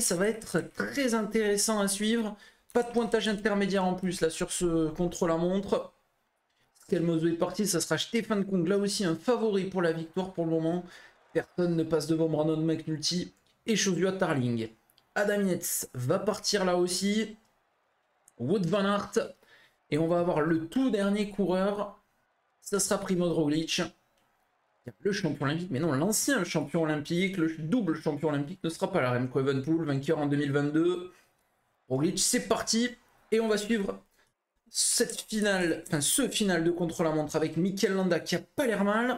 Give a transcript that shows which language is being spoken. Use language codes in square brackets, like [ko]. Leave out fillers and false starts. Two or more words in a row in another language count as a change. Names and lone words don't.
[fr] Ça va être très intéressant à suivre. Pas de pointage intermédiaire en plus là sur ce contre-la-montre. Schkelmose est parti. Ça sera Stefan Kung. Là aussi, un favori pour la victoire pour le moment. Personne ne passe devant Brandon McNulty et Joshua Tarling. Adam Yates va partir là aussi. Wout van Aert. Et on va avoir le tout dernier coureur. Ça sera Primoz Roglic. Le champion olympique, mais non, l'ancien champion olympique, le double champion olympique ne sera pas là. Remco Evenepoel, vainqueur en 2022. Roglic, c'est parti. Et on va suivre cette finale, enfin ce final de contre-la-montre avec Mikel Landa qui a pas l'air mal.